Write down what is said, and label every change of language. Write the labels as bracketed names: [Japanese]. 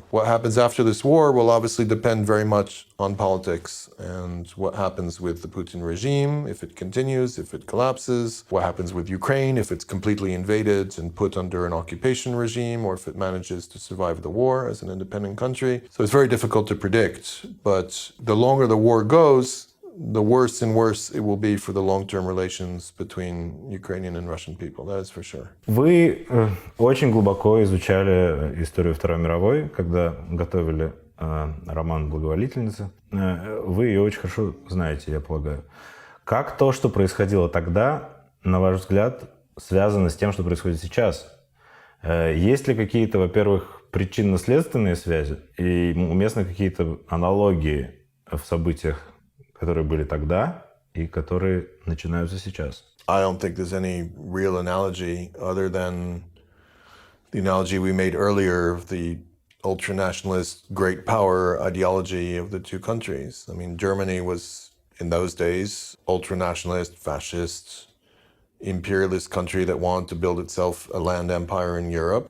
[English] What happens after this war will obviously depend very much on politics and what happens with the Putin regime, if it continues, if it collapses, what happens with Ukraine, if it's completely invaded and put under an occupation regime, or if it manages to survive the war as an independent country. So it's very difficult to predict, but the longer the war goes, the worse and worse it will be for the long-term relations between Ukrainian and Russian people. That is for sure. [Russian] Вы очень глубоко изучали историю Второй мировой, когда готовили роман «Благоволительницы». Вы ее очень хорошо знаете, я полагаю. Как то, что происходило тогда, на ваш взгляд, связано с тем, что происходит сейчас? Есть ли какие-то, во-первых, причинно-следственные связи и уместны какие-то аналогии в событиях, которые были тогда и которые начинаются сейчас? [English] I don't think there's any real analogy other than the analogy we made earlier of the ultra-nationalist great power ideology of the two countries. I mean, Germany was, in those days, ultra-nationalist, fascist, imperialist country that wanted to build itself a land empire in Europe.